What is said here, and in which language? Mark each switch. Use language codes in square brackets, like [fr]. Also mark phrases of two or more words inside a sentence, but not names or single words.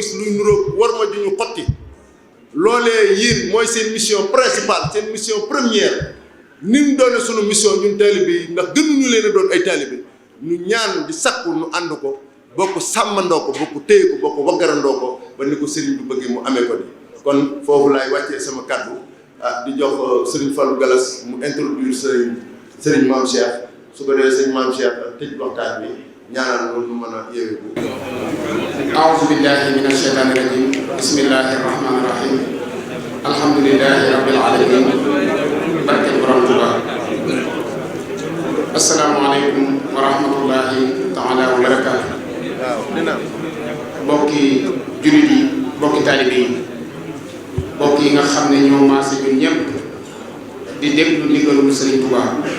[wo] gis luy nuróog war ma ju ñu xotti loolee yéen mooy seen [fr] mission principale [wo] seen [fr] mission première [wo] ni mu doone sunu mission ñun taalibe yi ndax gënuñu leen a doon ay taalibe ñu ñaan di sakku nu ànd ko bokk sàmmandoo ko bokk téye ko bokk waggarandoo ko ba ni ko sëriñ bu bëggee mu amee ko ni kon foofu laay wàccee sama kàddu di jox sëriñ Fallou Galas mu introduire sëriñ Maam Cheikh su ko defee sëriñ Maam Cheikh tëj waxtaan bi ñaanal loolu mën a yeeweeku. [ar] أعوذ بالله من الشيطان الرجيم بسم الله الرحمن الرحيم الحمد لله رب العالمين [wo] barke Borom Tuuba [ar] السلام عليكم ورحمة الله تعالى وبركاته [wo] bokki jullit yi bokki taalibe yi bokk yi nga xam ne ñoo maase ñun ñëpp di déglu ndigalul Sëriñ Tuuba